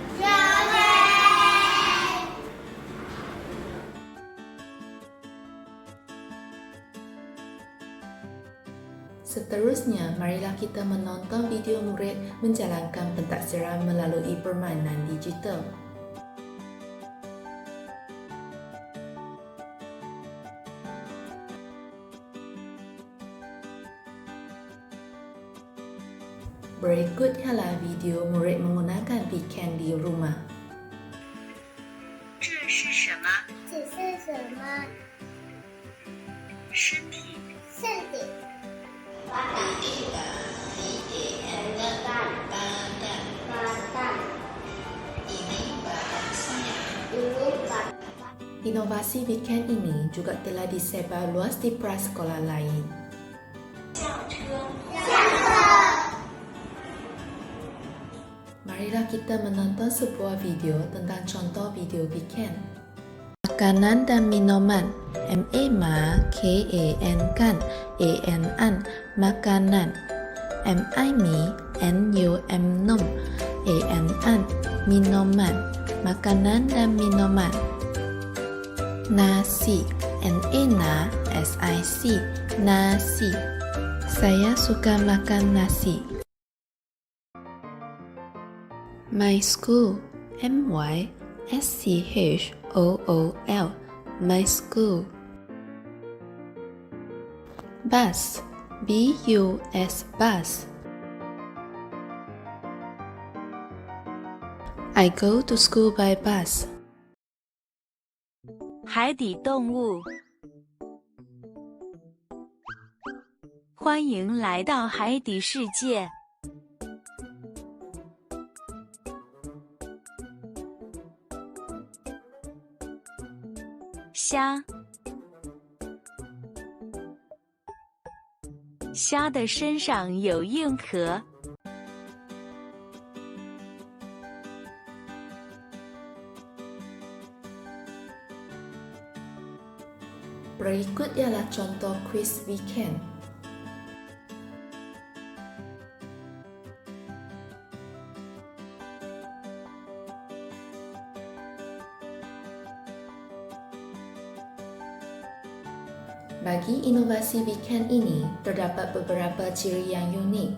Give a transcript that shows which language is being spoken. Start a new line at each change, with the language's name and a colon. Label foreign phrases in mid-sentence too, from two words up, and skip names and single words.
Malay: Seterusnya, marilah kita menonton video murid menjalankan pentaksiran melalui permainan digital. Berikut ialah video murid menggunakan weekend di rumah.
Chinese: 这是什么？这是什么？身体。
Malay: 身体。Inovasi weekend ini juga telah disebar luas di prasekolah lain.
Chinese: 轿车，
Malay: Marilah kita menonton sebuah video tentang contoh video weekend. Makanan dan minuman. M-A-K-A-N kan. A-N-an. Makanan. M-I-Mi. N-U-M nom. A-N-an. Minuman. Makanan dan minuman. Nasi. N-A-Na. S-I-C. Nasi. Saya suka makan nasi.
English: My school. M-Y-S-C-H-O-O-L. My school. Bus. B-U-S. Bus. I go to school by bus.
Chinese: 海底动物，欢迎来到海底世界。虾，虾的身上有硬壳。
Malay: Berikut ialah contoh kuis weekend. Bagi inovasi weekend ini, terdapat beberapa ciri yang unik.